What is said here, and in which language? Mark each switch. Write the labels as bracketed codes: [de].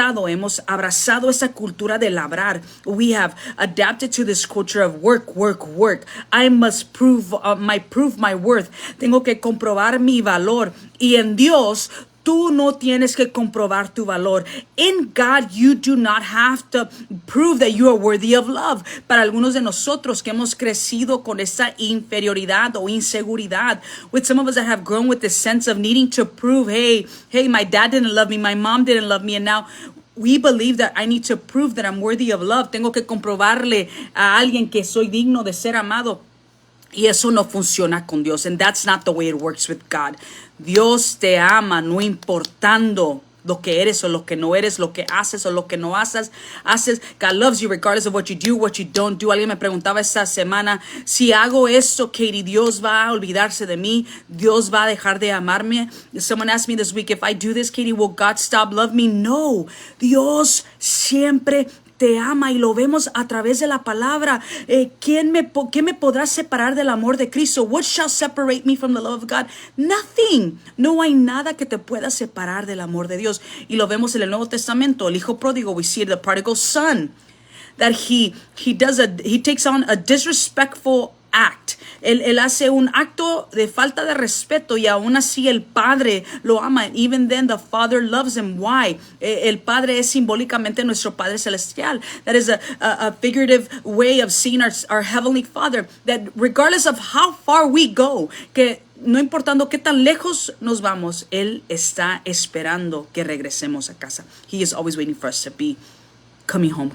[es] Hemos abrazado esa cultura de labrar. [en] We have adapted to this culture of work. I must prove my worth. [es] Tengo que comprobar mi valor. Y en Dios, tú no tienes que comprobar tu valor. [en] In God, you do not have to prove that you are worthy of love. [es] Para algunos de nosotros que hemos crecido con esa inferioridad o inseguridad, [en] with some of us that have grown with this sense of needing to prove, hey, my dad didn't love me, my mom didn't love me, and now we believe that I need to prove that I'm worthy of love. [es] Tengo que comprobarle a alguien que soy digno de ser amado. Y eso no funciona con Dios. [en] And that's not the way it works with God. [es] Dios te ama no importando lo que eres o lo que no eres, lo que haces o lo que no haces. [en] God loves you regardless of what you do, what you don't do. [es] Alguien me preguntaba esta semana, si hago esto, Katie, Dios va a olvidarse de mí. Dios va a dejar de amarme. [en] Someone asked me this week, if I do this, Katie, will God stop loving me? [es] No. Dios siempre te ama, y lo vemos a través de la palabra. ¿Qué me podrá separar del amor de Cristo? [en] What shall separate me from the love of God? Nothing. [es] No hay nada que te pueda separar del amor de Dios. Y lo vemos en el Nuevo Testamento. El hijo pródigo, [en] we see the prodigal son, that he takes on a disrespectful act. [es] Él hace un acto de falta de respeto, y aún así el Padre lo ama. [en] Even then the Father loves him. Why? [es] El Padre es simbólicamente nuestro Padre Celestial. [en] That is a figurative way of seeing our Heavenly Father. That regardless of how far we go, [es] que no importando qué tan lejos nos vamos, Él está esperando que regresemos a casa. [en] He is always waiting for us to be coming home.